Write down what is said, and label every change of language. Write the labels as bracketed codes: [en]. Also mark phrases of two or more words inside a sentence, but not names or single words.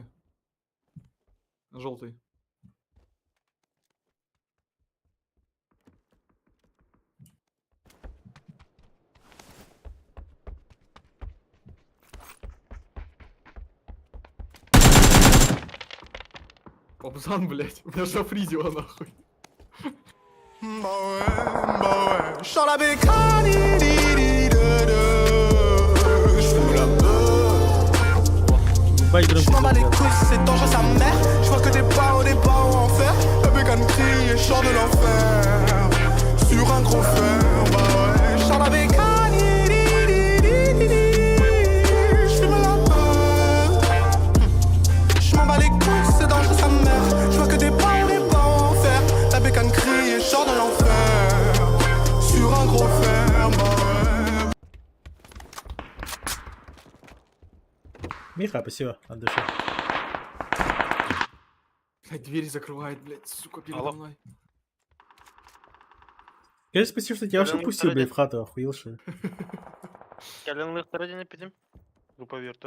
[ru] Желтый. Пабзан, блядь. У меня шафризило нахуй. Ебать громкий звук, блядь. [fr] C'est dangereux sa mère. Je vois que des barreaux, des barreaux en fer. La bécane crie et chante de l'enfer. Sur un gros fer, bah ouais. Chante la bécane. J'fume la peur. Je m'en bats les couilles, c'est dangereux sa mère. Je vois que des barreaux en fer. La bécane crie et chante de l'enfer. Sur un gros fer, bah ouais. [ru] Миха, спасибо от души. Блядь, дверь закрывает, блядь, сука, передо Алло. мной. Скажи спасибо, что тебя вообще Прям пустил, блядь, второй в хату, охуел, что ли? Кәлен второй підем. Група вірту.